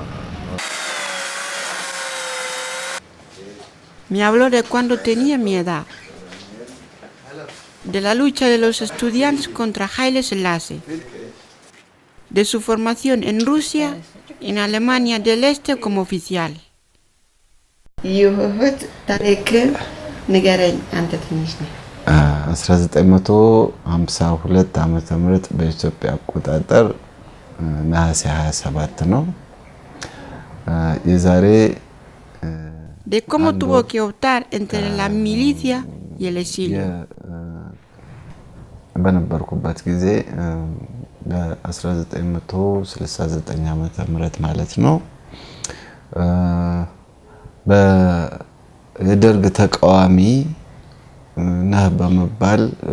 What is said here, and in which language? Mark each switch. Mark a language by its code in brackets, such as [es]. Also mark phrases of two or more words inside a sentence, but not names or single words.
[es] Me habló de cuando tenía mi edad, de la lucha de los estudiantes contra Haile Selassie, de su formación en Rusia y en Alemania del Este como oficial. [am] የህይወት ታሪክን ንገረኝ አንተ ትንሽ ነው። 1952 ዓመተ ምህረት በኢትዮጵያ አቆጣጠር ነሐሴ 27 ነው። የዛሬ [es] de cómo tuvo que optar entre la milicia y el exilio. [am] በነበርኩበት ጊዜ በ1969 ዓመተ ምህረት ማለት ነው በደርግ ተቃዋሚ ነህ በመባል